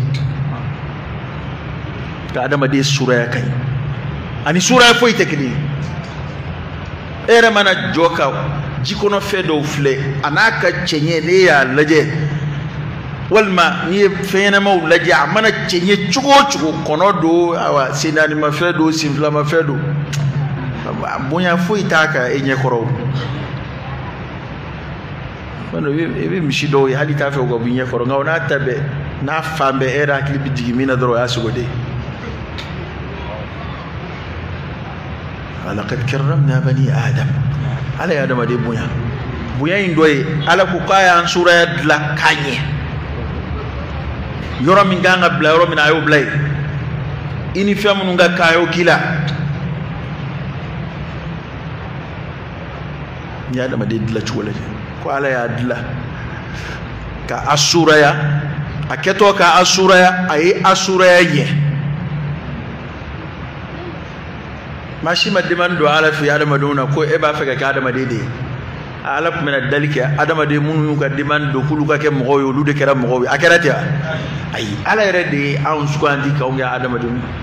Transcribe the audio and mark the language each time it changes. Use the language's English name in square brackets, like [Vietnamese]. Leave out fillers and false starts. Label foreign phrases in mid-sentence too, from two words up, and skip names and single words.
[Bambara] ka adamaden suraya ka ɲi ani suraya foyi tɛ kelen e yɛrɛ mana jɔ ka jikɔnɔ fɛn dɔw filɛ a n'a ka cɛɲɛ ne y'a lajɛ walima n'i ye fɛn ɲɛnamaw lajɛ a mana cɛɲɛ cogo o cogo kɔnɔ don awa sennaanimafɛn don senfilamafɛn don bonya foyi t'a kan e ɲɛkɔrɔ i bɛ misi dɔw ye hali t'a fɛ u ka bɔ i ɲɛkɔrɔ nka o n'a ta bɛɛ n'a fan bɛɛ e yɛrɛ hakili bɛ jigin min na dɔrɔn o y'a sogo de ye [Arabic] ولقد كرمنا بني آدم [Bambara] Ala ya adamaden bonya in dɔ ye Ala ko k'a y'an suraya dilan k'a ɲɛ yɔrɔ min kan ka bila yɔrɔ min na a y'o bila yen i ni fɛn minnu ka kan a y'o k'i la n'i ye adamaden dilan cogo lajɛ ko Ala y'a dilan ka a suraya a kɛtɔ ka a suraya a ye a suraya ɲɛ maa si ma demande don Ala fɛ adamadenw na ko e b'a fɛ ka kɛ adamaden de ye Ala tun bɛna dali kɛ adamaden minnu y'u ka demande don k'olu ka kɛ mɔgɔw ye olu de kɛra mɔgɔw ye a kɛra ten wa ayi Ala yɛrɛ de ye anw sugandi k'anw kɛ adamadenw